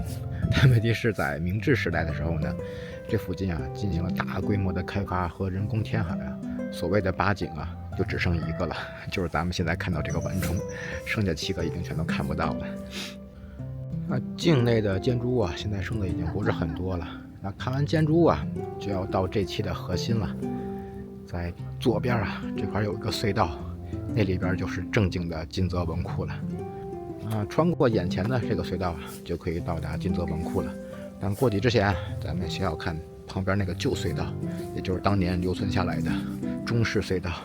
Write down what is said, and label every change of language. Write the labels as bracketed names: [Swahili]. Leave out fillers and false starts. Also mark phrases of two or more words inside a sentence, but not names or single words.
[Chinese] 但問題是在明治時代的時候呢，這附近啊進行了大規模的開發和人工填海啊，所謂的八景啊就只剩一個了，就是咱們現在看到這個晚鐘，剩下7個已經全都看不到了。那境內的建築物啊，現在剩的已經不是很多了。那看完建築物啊，就要到這期的核心了。在左邊啊，這塊有一個隧道，那裡邊就是正經的金澤文庫了。穿過眼前的這個隧道啊，就可以到達金澤文庫了。但過去之前，咱們先要看旁邊那個舊隧道，也就是當年留存下來的中式隧道。